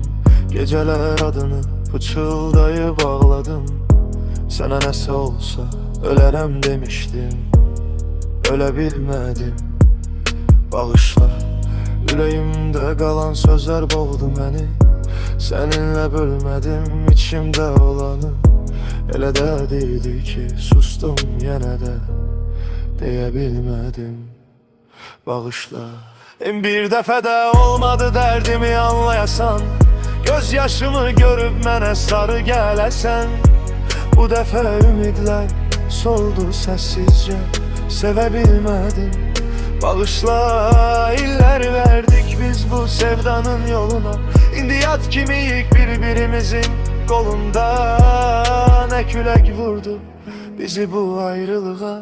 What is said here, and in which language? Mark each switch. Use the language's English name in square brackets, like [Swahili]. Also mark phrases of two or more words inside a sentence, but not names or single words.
[Turkish] Geceler adını fıçıldayıp ağladım. Sana nesi olsa ölerem demiştim, ölebilmedim. Bağışla, yüreğimde kalan sözler boğdu beni. Seninle bölmedim içimde olanı. Elə də değildi ki sustum yenə də diyebilmedim. Bağışla. [Azerbaijani] Bir dəfə də olmadı dərdimi anlayasan. Göz yaşımı görüp mənə sarı gələsən. Bu dəfə ümidlər soldu səssizcə. [Turkish] Sevebilmedim. Bağışla, iller verdik biz bu sevdanın yoluna. İndi yat kimiyik birbirimizin kolunda. Ne külək vurdu bizi bu ayrılığa.